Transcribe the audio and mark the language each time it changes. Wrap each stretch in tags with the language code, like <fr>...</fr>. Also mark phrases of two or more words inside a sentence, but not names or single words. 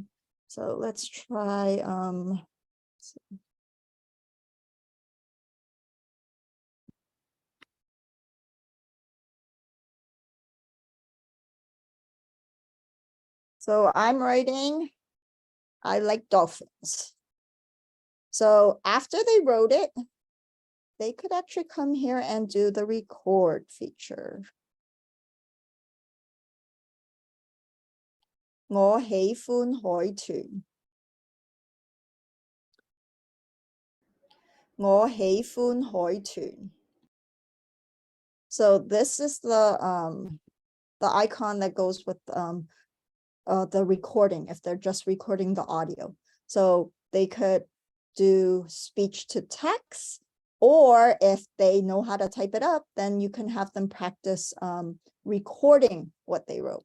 <en>So let's try so I'm writing, I like dolphins. So after they wrote it, they could actually come here and do the record feature.</en> <zh>我喜歡海豚。我喜歡海豚.</zh> <en>So this is the icon that goes with the recording if they're just recording the audio. So they could do speech to text, or if they know how to type it up, then you can have them practice recording what they wrote.</en>